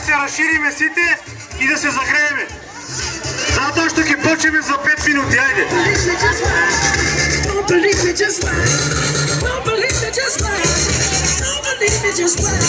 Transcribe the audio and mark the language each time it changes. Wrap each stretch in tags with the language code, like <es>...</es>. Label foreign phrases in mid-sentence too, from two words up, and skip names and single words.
<mk>шириме сите и да се загрееме. Затоа што ќе почнеме за 5 минути, ајде.</mk> <en>Don't believe me, just watch. Don't believe me, just watch. Don't believe me, just watch.</en>